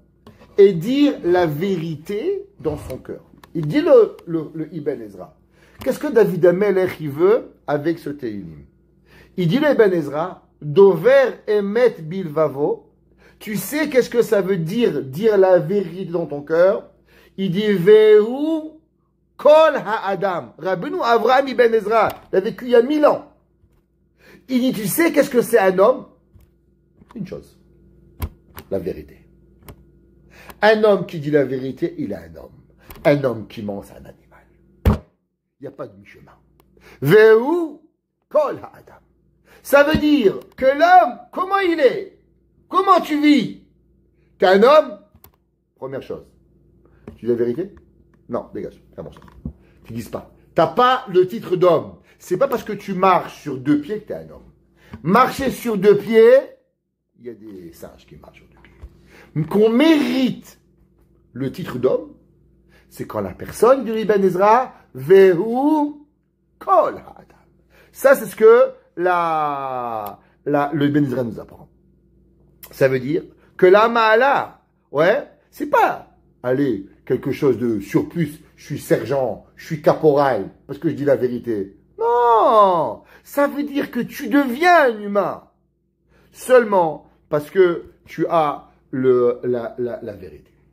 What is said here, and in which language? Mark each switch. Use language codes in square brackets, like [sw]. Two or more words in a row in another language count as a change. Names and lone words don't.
[fr] Et dire la vérité dans son cœur. Il dit le Ibn Ezra. Qu'est-ce que David Amelech il veut avec ce Tehillim? Il dit le Ibn Ezra, [he] דובר אמת בלבבו. [fr] Tu sais qu'est-ce que ça veut dire la vérité dans ton cœur? Il dit [he] והוא כל האדם. [fr] Rabbeinu Avraham ibn Ezra, il a vécu il y a 1000 ans. Il dit, tu sais qu'est-ce que c'est un homme? Une chose, la vérité. Un homme qui dit la vérité, il est un homme. Un homme qui ment, c'est un animal. Il n'y a pas de mi-chemin. [he] והוא כל האדם. [fr] Ça veut dire que l'homme, comment il est? Comment tu vis? T'es un homme? Première chose. Tu dis la vérité? Non, dégage. C'est bon ça. Tu dises pas. T'as pas le titre d'homme. C'est pas parce que tu marches sur 2 pieds que t'es un homme. Marcher sur 2 pieds, il y a des singes qui marchent sur 2 pieds. Qu'on mérite le titre d'homme, c'est quand la personne du Ibn Ezra, [he] והוא כל האדם. [fr] Ça, c'est ce que le Ibn Ezra nous apprend. Ça veut dire que la ma'ala, ouais, c'est pas, allez, quelque chose de surplus, je suis sergent, je suis caporal, parce que je dis la vérité. Non, ça veut dire que tu deviens un humain, seulement parce que tu as la vérité.